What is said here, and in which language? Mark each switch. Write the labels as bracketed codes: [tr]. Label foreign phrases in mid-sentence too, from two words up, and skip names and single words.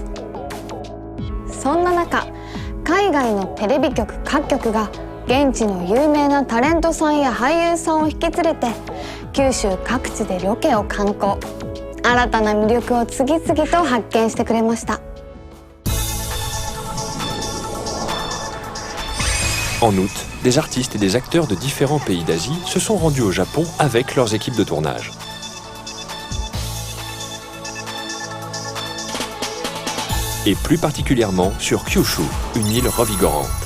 [ja] そんな中、海外のテレビ局各局が現地の有名なタレントさんや俳優さんを引き連れて九州各地でロケを観光、新たな魅力を次々と発見してくれました。 [fr] En août, des artistes et des acteurs de différents pays d'Asie se sont rendus au Japon avec leurs équipes de tournage. Et plus particulièrement sur Kyushu, une île revigorante.